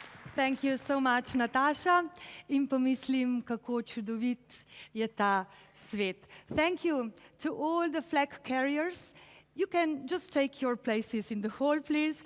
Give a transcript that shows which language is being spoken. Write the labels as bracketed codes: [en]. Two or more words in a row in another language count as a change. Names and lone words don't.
[en] Thank you so much, Natasha. [sl] In pomislim, kako čudovit je ta svet. [en] Thank you to all the flag carriers. You can just take your places in the hall, please.